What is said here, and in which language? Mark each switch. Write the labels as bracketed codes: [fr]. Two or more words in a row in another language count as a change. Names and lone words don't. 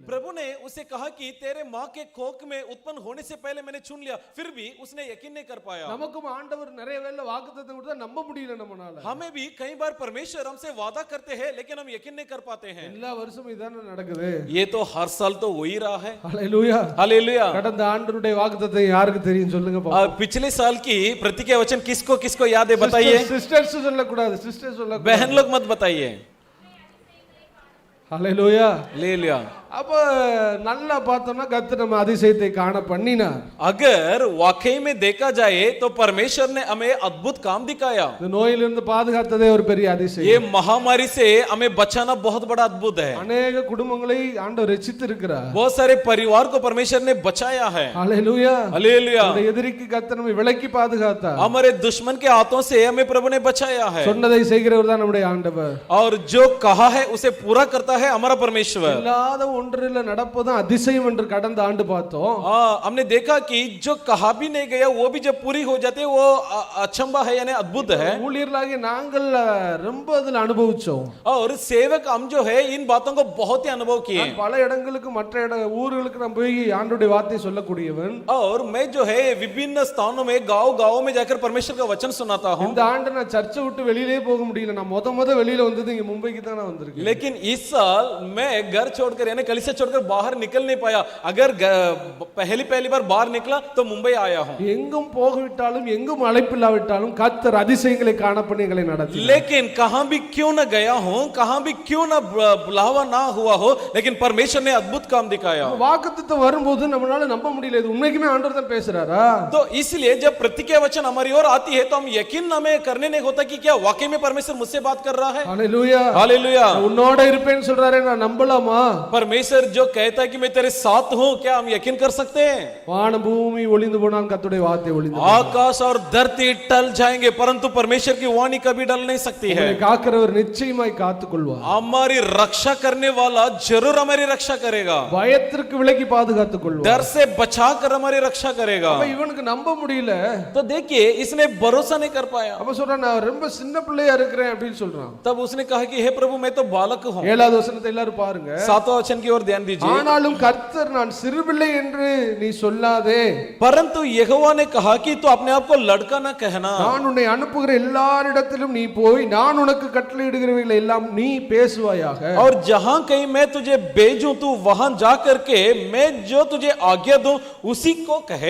[hi] प्रभु ने उसे कहा कि तेरे मां के कोख में उत्पन्न होने से पहले मैंने चुन लिया, फिर भी उसने यकीन नहीं कर पाया. [ta] நமக்கும் ஆண்டவர் நிறைய வேளை வாக்குத்தத்தம் கொடுத்தா நம்ப முடியல நம்மனால. [hi] हमें भी कई बार परमेश्वर हमसे वादा करते हैं लेकिन हम यकीन नहीं कर पाते हैं. [ta] எல்லா வருஷமும் இதானே நடக்குது. [hi] ये तो हर साल तो हो ही रहा है. [ta] ஹல்லேலூயா. [hi] हालेलुया. [ta] கடந்த ஆண்டவருடைய வாக்குத்தத்தம் யாருக்கு தெரியும் சொல்லுங்க பாப்போம். [hi] पिछले साल की प्रतिज्ञा वचन किसको किसको याद है? बताइए. [ta] சிஸ்டர்ஸ் சொல்லக்கூடாது, சிஸ்டர்ஸ் சொல்லக்கூடாது, [hi] बहन लोग मत बताइए. [ta] ஹல்லேலூயா. [hi] हालेलुया. [ta] அப்ப நல்லா பார்த்தோம்னா கர்த்தர் நம்ம அதிசயத்தை காண பண்ணினார். [hi] अगर वाकई में देखा जाए तो परमेश्वर ने हमें अद्भुत काम दिखाया. [ta] இந்த நோயிலிருந்து பாதுகாத்ததே ஒரு பெரிய அதிசயம். [hi] ये महामारी से हमें बचाना बहुत बड़ा अद्भुत है. [ta] அநேக குடும்பங்களை ஆண்டவர் ரட்சித்து இருக்கிறார். [hi] बहुत सारे परिवार को परमेश्वर ने बचाया है. [ta] ஹல்லேலூயா. [hi] हालेलुया. [ta] அந்த எதிரிக்கு கர்த்தர் நம்மை விலக்கி பாதுகாத்தார். [hi] हमारे दुश्मन के हाथों से हमें प्रभु ने बचाया है. [ta] சொன்னதை செய்கிறவர் தான் நம்முடைய ஆண்டவர். [hi] और जो कहा है उसे पूरा करता है हमारा परमेश्वर. [ta] இல்லாத ஒன்றில நடப்பதும் அதிசயம் என்று கடந்த ஆண்டு பார்த்தோம். [hi] हमने देखा कि जो कहा भी नहीं गया वो भी जब पूरी हो जाते वो अचंबा है यानी अद्भुत है. [ta] ஊழியர்களாகிய நாங்கள் ரொம்ப அதில் அனுபவிச்சோம். [hi] और सेवक हम जो है इन बातों को बहुत ही अनुभव किए. [ta] பல இடங்களுக்கு மற்ற ஊர்களுக்கு நான் போய் ஆண்டவருடைய வார்த்தையை சொல்லக்கூடியவன். [hi] और मैं जो है विभिन्न स्थानों में गांव में जाकर परमेश्वर का वचन सुनाता हूं. [ta] இந்த ஆண்டு நான் சர்ச்சை விட்டு வெளியிலே போக முடியல. நான் முத வெளியில வந்தது இங்க மும்பைக்கு தான் நான் வந்திருக்கேன். [hi] लेकिन इस साल मैं घर छोड़कर यानी कलीसिया छोड़कर बाहर निकल नहीं पाया. अगर पहली बार बाहर निकला तो मुंबई आया हूं. [ta] எங்கும் போகவிட்டாலும் எங்கும் அழைப்பில்லாவிட்டாலும் கர்த்தர் அதிசயங்களை காண பண்ணி எங்களை நடத்தி. [hi] लेकिन कहां भी क्यों ना गया हूं, कहां भी क्यों ना बुलावा ना हुआ हो, लेकिन परमेश्वर ने अद्भुत काम दिखाया. [ta] வாக்குத்தத்தம் வரும்போது நம்மளால நம்ப முடியல, இது உண்மைக்குமே ஆண்டவர் தான் பேசுறாரா? [hi] तो इसलिए जब प्रतिज्ञा वचन हमारी ओर आती है तो हम यकीन हमें करने नहीं होता कि क्या वाकई में परमेश्वर मुझसे बात कर रहा है. [ta] ஹல்லேலூயா. [hi] हालेलुया. [ta] உன்னோட இருப்பேன்னு சொல்றாரே, நான் நம்பலாமா? [hi] परमेश्वर जो कहता है कि मैं तेरे साथ हूं, क्या हम यकीन कर सकते हैं? [ta] வானம் பூமி ஒளிந்து போனாலும் கர்த்தருடைய வார்த்தை ஒளிந்து [hi] आकाश और धरती टल जाएंगे परंतु परमेश्वर की वाणी कभी टल नहीं सकती है. [ta] காக்கிறவர் நிச்சயமாய் காத்துக்கொள்வார். [hi] हमारी रक्षा करने वाला जरूर हमारी रक्षा करेगा. [ta] பயத்திற்கு விலக்கி பாதுகாத்துக் கொள்வார். [hi] डर से बचा कर हमारी रक्षा करेगा. [ta] அப்ப இவனுக்கு நம்ப முடியல. [hi] तो देखिए इसने भरोसा नहीं कर पाया. [ta] அப்ப சொல்றான், நான் ரொம்ப சின்ன பிள்ளையா இருக்கிறேன் அப்படின்னு சொல்றான். [hi] तब उसने कहा कि हे प्रभु मैं तो बालक हूं. [ta] 7வது வசனத்தை எல்லாரும் பாருங்க. [hi] 7वां वचन की की ओर ध्यान दीजिए। [ta] ஆனாலும் கர்த்தர் நான் சிறுபிள்ளை என்று நீ சொல்லாதே, [hi] परंतु यहोवा ने कहा कि तू अपने आप को लड़का ना कहना, [ta] நான் உன்னை அனுப்புகிற எல்லாரிடத்திலும் நீ போய் நான் உனக்கு கட்டளையிடுகிறவைகளை எல்லாம் நீ பேசுவாயாக. [hi] और जहां कहीं मैं तुझे भेजूं तू वहां जा करके मैं जो तुझे आज्ञा दूं उसी को कहे।